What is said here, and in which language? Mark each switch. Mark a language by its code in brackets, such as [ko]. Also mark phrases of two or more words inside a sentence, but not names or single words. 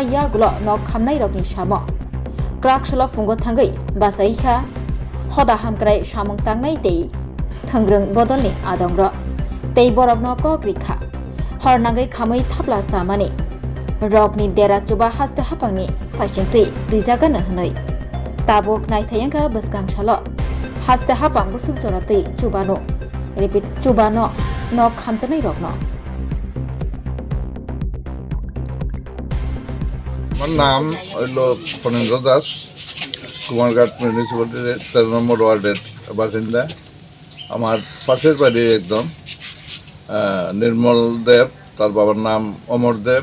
[trp] yagulo no khamnai rokni samo Krakshala fungo thangai basaikha hoda hamkrai samung tangnai tei thangrung bodolni adongro tei borokno kokrikha hornangai khamai thapla samani rokni dera chuba haste hapangni faisingtui rijagana hnai tabuk naithayangka baskangshalo haste hapang busuk joratui chubano repeat chubano no khamjanai rokno [bn] আমার নাম হইল ফণীন্দ্র দাস, কুমারঘাট মিউনিসিপ্যালিটির 13 নম্বর ওয়ার্ডের বাসিন্দা। আমার পাশের বাড়ি একদম নির্মল দেব, তার বাবার নাম অমর দেব।